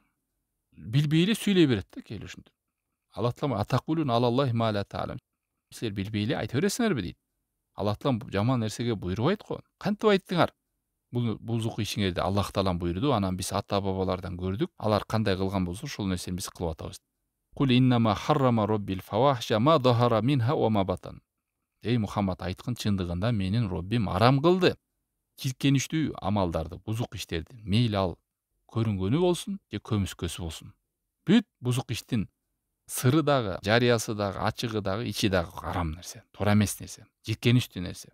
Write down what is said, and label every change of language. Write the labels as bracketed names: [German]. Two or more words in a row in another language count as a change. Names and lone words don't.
[Kyrgyz] Билбей эле сүйлөй берет да келип ушинтип. Аллах таалам [Arabic] أتقولون على الله ما لا تعلمون. [Kyrgyz] Силер билбей эле айта бересиңерби дейт. Аллах таалам жаман нерсеге буйрубайт го. Кантип айттыңар? Бул бузук ишиңерди Аллах таалам буйруду, анан биз ата бабалардан көрдүк. Алар кандай кылган болсо ошол нерсени биз кылып атабыз. [Arabic] قل إنما حرم ربي الفواحش ما ظهر منها وما بطن. [Kyrgyz] Эй Мухаммад, айткын, чындыгында менин Роббим арам кылды жийкеништүү амалдарды, бузук иштерди. Мейли ал көрүнгөнү болсун же көмүскөсү болсун. Бүт бузук иштин сыры дагы, жарыясы дагы, ачыгы дагы, ичи дагы арам нерсе, туура эмес нерсе, жийкеништүү нерсе.